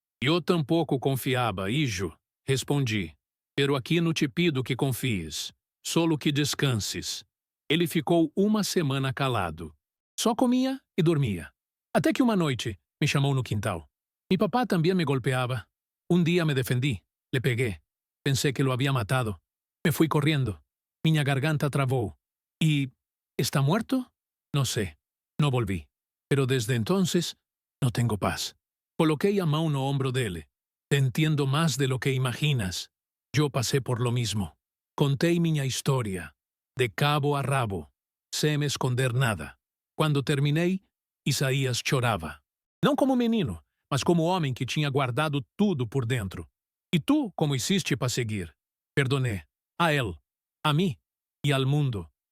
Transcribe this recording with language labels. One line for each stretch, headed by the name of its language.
Spanish: «Eu tampouco confiaba, hijo», respondi. «Pero aqui no te pido que confies, solo que descanses».
Portuguese: Ele ficou uma semana calado. Só comia e dormia. Até que uma noite me chamou no quintal.
Spanish: Mi papá também me golpeava.
Portuguese: Um dia me defendi, le peguei.
Spanish: Pensei que lo había matado. Me fui corriendo.
Portuguese: Minha garganta travou.
Spanish: E... ¿está muerto? No sé. No volví. Pero desde entonces no tengo paz.
Portuguese: Coloquei a mão no hombro dele.
Spanish: Te entiendo más de lo que imaginas. Yo pasé por lo mismo.
Portuguese: Contei minha história, de cabo a rabo, sem me esconder nada. Quando terminei, Isaías chorava. Não como menino, mas como homem que tinha guardado tudo por dentro.
Spanish: E tu, como hiciste para seguir? Perdoné. A él, a mí e al mundo.